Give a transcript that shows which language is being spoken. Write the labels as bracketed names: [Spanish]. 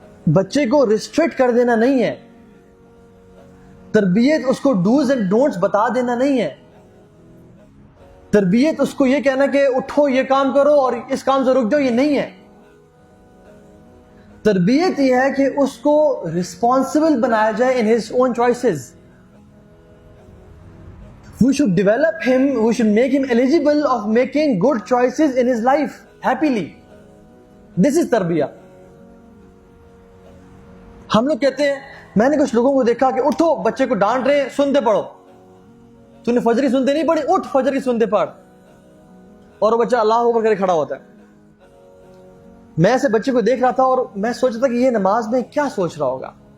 [Urdu] بچے کو ریسٹرکٹ کر دینا نہیں ہے، تربیت اس کو ڈوز اینڈ ڈونٹس بتا دینا نہیں ہے، تربیت اس کو یہ کہنا کہ اٹھو یہ کام کرو اور اس کام سے رک جاؤ، یہ نہیں ہے۔ تربیت یہ ہے کہ اس کو ریسپانسبل بنایا جائے [English] in his own choices. We should develop him, we should make him eligible of making good choices in his life happily. This is [Urdu] تربیہ۔ ہم لوگ کہتے ہیں، میں نے کچھ لوگوں کو دیکھا کہ اٹھو بچے کو ڈانٹ رہے ہیں، سنتے پڑھو، تو نے فجر کی سنتے نہیں پڑھی، اٹھ فجر کی سنتے پڑھ، اور وہ بچہ اللہ اکبر کرے کھڑا ہوتا ہے۔ میں ایسے بچے کو دیکھ رہا تھا اور میں سوچ رہا تھا کہ یہ نماز میں کیا سوچ رہا ہوگا،